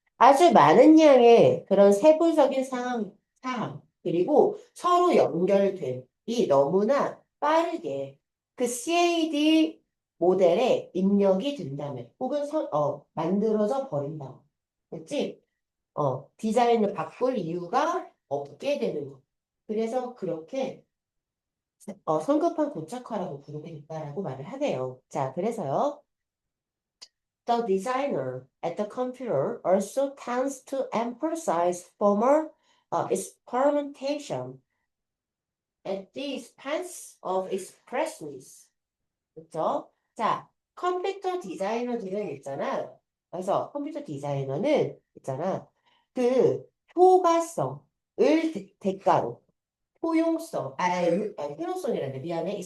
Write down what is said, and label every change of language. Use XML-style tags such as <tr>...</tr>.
<ko>아주 많은 양의 그런 세부적인 사항 그리고 서로 연결됨이 너무나 빠르게 그 CAD 모델에 입력이 된다면 혹은 만들어져 버린다. 됐지? 디자인을 바꿀 이유가 없게 되는 거. 그래서 그렇게 성급한 고착화라고 부르겠다라고 말을 하네요. 자, 그래서요.</ko> <en>The designer at the computer also tends to emphasize formal experimentation at the expense of expressiveness.</en> <ko>그렇죠? 자, 컴퓨터 디자이너들은 있잖아. 그래서 컴퓨터 디자이너는 있잖아. 그 효과성을 대가로 효용성이란데 미안해.</ko>